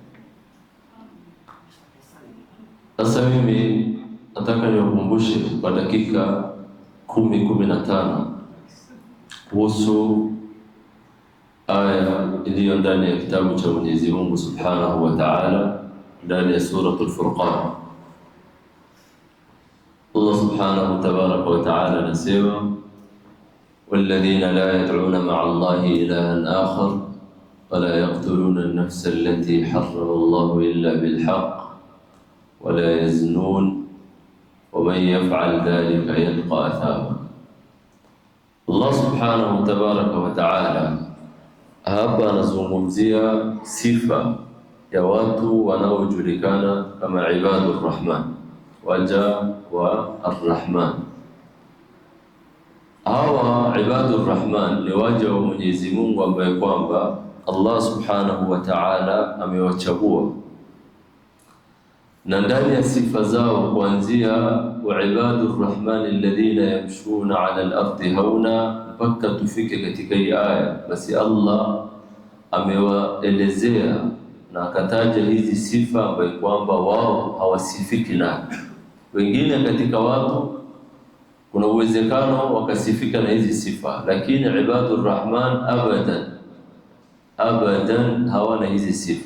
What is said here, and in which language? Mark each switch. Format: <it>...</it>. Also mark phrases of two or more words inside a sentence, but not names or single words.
<sw>Sasa mimi nataka niwakumbushe kwa dakika 10-15 kuhusu aya iliyo ndani ya kitabu cha Mwenyezi Mungu</sw> <ar>سبحانه وتعالى</ar> <sw>ndani ya suratul Furqan.</sw> <ar>الله سبحانه تبارك وتعالى anasema والذين لا يدعون مع الله إلها آخر ولا يقتلون النفس التي حرم الله إلا بالحق ولا يزنون ومن يفعل ذلك يلقى أثاما.</ar> <sw>Allah</sw> <ar>سبحانه تبارك وتعالى</ar> <sw>hapa anazungumzia sifa ya watu wanaojulikana kama</sw> <ar>عباد الرحمن,</ar> <sw>waja wa ar-rahman. Hawa</sw> <ar>عباد الرحمن</ar> <sw>ni waja wa Mwenyezi Mungu ambaye kwamba Allah</sw> <ar>سبحانه وتعالى</ar> <sw>amewachagua, na ndani ya sifa zao kuanzia</sw> <ar>وعباد الرحمن الذين يمشون على الأرض هونا</ar> <sw>mpaka tufike katika hii aya. Basi Allah amewaelezea na akataja hizi sifa ambaye kwamba wao hawasifiki nayo. Wengine katika watu kuna uwezekano wakasifika na hizi sifa, lakini</sw> <ar>عباد الرحمن</ar> <sw>abadan hawana hizi sifa.</sw>